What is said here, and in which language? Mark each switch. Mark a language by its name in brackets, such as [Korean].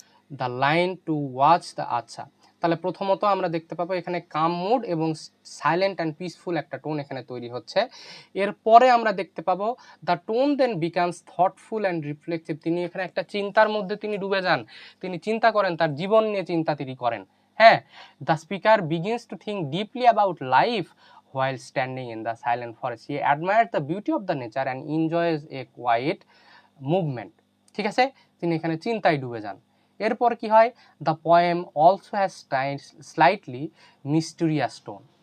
[English] The line to watch the [Bangla] তাহলে প্রথমত আমরা দেখতে পাবো এখানে কাম মুড এবং [English] silent and peaceful [Bangla] একটা টোন এখানে তৈরি হচ্ছে। এরপরে আমরা দেখতে পাবো [English] The tone then becomes thoughtful and reflective. [Bangla] তিনি এখানে একটা চিন্তার মধ্যে তিনি ডুবে যান, তিনি চিন্তা করেন, তার জীবন নিয়ে চিন্তা তিনি করেন। হ্যাঁ, [English] The speaker begins to think deeply about life while standing in the silent forest. He admires the beauty of the nature and enjoys a quiet movement. [Bangla] ঠিক আছে, তিনি এখানে চিন্তায় ডুবে যান। এরপর কি হয়, [English] The poem also has slightly mysterious tone.